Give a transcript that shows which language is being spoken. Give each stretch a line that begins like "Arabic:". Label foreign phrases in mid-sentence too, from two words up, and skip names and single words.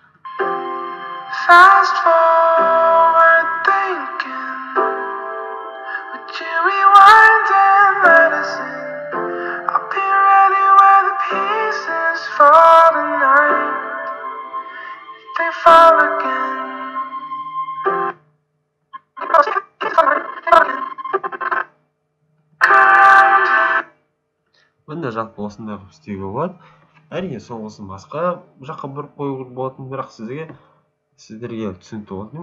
English: Fast forward thinking, would you rewind and medicine? I'll be ready where the pieces fall tonight. If they fall again.
Kazakh: Мында жалпы осындай қылып істеуге болады. Әрине соңғысын басқа жаққа бұрып қоюға болатын, бірақ сіздерге түсінікті болатын.